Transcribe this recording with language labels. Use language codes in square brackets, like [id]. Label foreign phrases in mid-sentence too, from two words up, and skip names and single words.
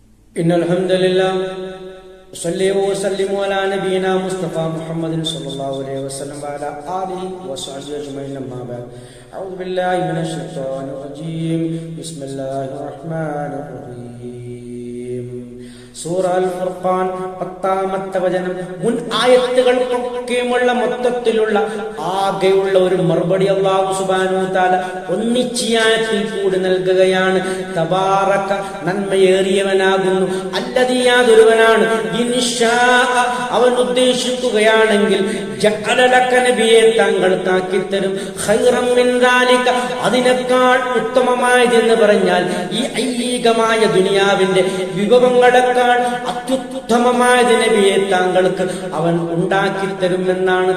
[ar] إن الحمد لله صلى وسلم على نبينا مصطفى محمد صلى الله عليه وسلم وعلى آله وصحبه أجمعين أما بعد أعوذ بالله من الشيطان الرجيم بسم الله الرحمن الرحيم [ml] സൂറ അൽ ഖുർആൻ 10-ാമത്തെ വചനം. മുൻ ആയത്തുകൾക്കൊക്കെയുമുള്ള മൊത്തത്തിലുള്ള ആകെയുള്ള ഒരു മറുപടി [ar] الله سبحانه وتعالى [ml] ഒന്നിച്ച് ആയത്തിൽ കൂടി നൽകുകയാണ്. തബാറക, നന്മയേറിയവനാകുന്നു, അല്ലദീ യാതൊരുവനാണ്, ഇൻഷാ അവൻ ഉദ്ദേശിക്കുകയാണെങ്കിൽ, [ar] جعل لك [ml] നബിയെ താങ്കൾക്കാക്കിത്തരും, [ar] خيرا من ذلك [ml] അതിനേക്കാൾ ഉത്തമമായതെന്ന് പറഞ്ഞാൽ ഈ ഐഹികമായ ദുനിയാവിന്റെ വിഭവങ്ങളെക്കാൾ അത്യുത്തമമായത് നബിയെ താങ്കൾക്ക് അവൻ ഉണ്ടാക്കിത്തരുമെന്നാണ്.